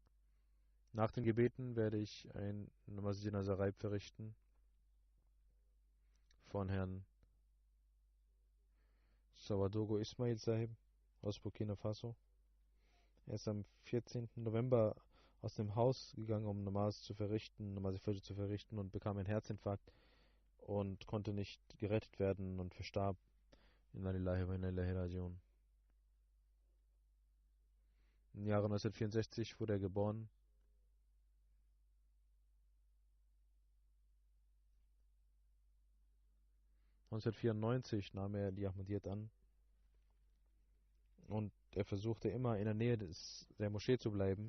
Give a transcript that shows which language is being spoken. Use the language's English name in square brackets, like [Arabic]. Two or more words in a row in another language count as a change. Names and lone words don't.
[German] Nach den Gebeten werde ich ein Masjid Nazaraib verrichten von Herrn Sawadogo Ismail Sahib aus Burkina Faso. Er ist am 14. November aus dem Haus gegangen, um Namaz zu verrichten, Namaz-e-Fajr zu verrichten und bekam einen Herzinfarkt und konnte nicht gerettet werden und verstarb. [Arabic] Inna lillahi wa inna ilaihi rajiun. [German] Im Jahre 1964 wurde er geboren. (1994) nahm er die Ahmadiyyat an und er versuchte immer in der Nähe der Moschee zu bleiben.